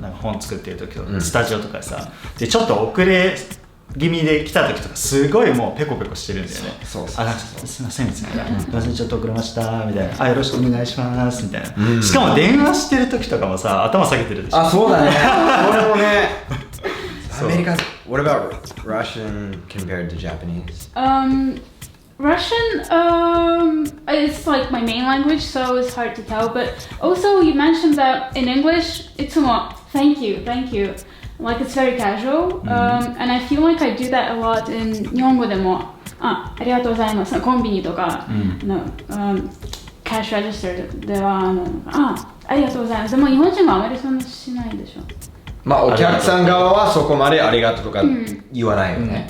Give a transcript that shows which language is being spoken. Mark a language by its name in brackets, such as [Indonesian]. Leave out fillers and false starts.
[Japanese] なんか本作ってる時とか、スタジオとかでさでちょっと遅れ気味で来た時とかすごいもうペコペコしてるんだよね。すいませんみたいな、ちょっと遅れましたみたいな、よろしくお願いしますみたいな、しかも電話してる時とかもさ頭下げてるでしょ。そうだね。俺もね。アメリカ。 [English] What about Russian compared to Japanese? Russian, it's like my main language, so it's hard to tell. But also, you mentioned that in English, it's more thank you. Like it's very casual, and I feel like I do that a lot in [Japanese] 日本語でもありがとうございます。コンビニとかのキャッシュレジスターではありがとうございます。でも日本人はあまりそんなしないでしょ。お客さん側はそこまでありがとうとか言わないよね。